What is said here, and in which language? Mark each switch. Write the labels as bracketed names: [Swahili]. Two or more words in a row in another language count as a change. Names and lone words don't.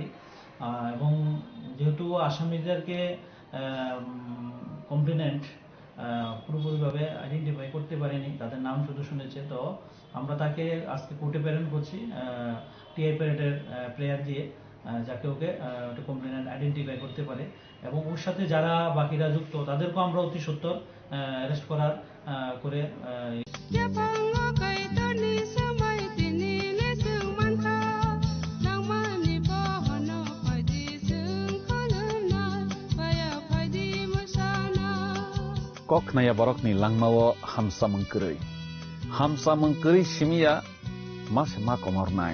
[Bangla] এবং যেহেতু আসামিদেরকে কমপ্লেনেন্ট পুরোপুরিভাবে আইডেন্টিফাই করতে পারেনি, তাদের নাম শুধু শুনেছে, তো আমরা তাকে আজকে কোর্টে প্রেরণ করছি [English] TI parade prayer [Bangla] দিয়ে, যাকে ওকে কমপ্লেনেন্ট আইডেন্টিফাই করতে পারে এবং ওর সাথে যারা বাকিরা যুক্ত তাদেরকেও আমরা অতি সত্বর অ্যারেস্ট করার করে [Kok Borok] Koknaya borokni langmawo hamsa mengkeri simia mas ma komornai.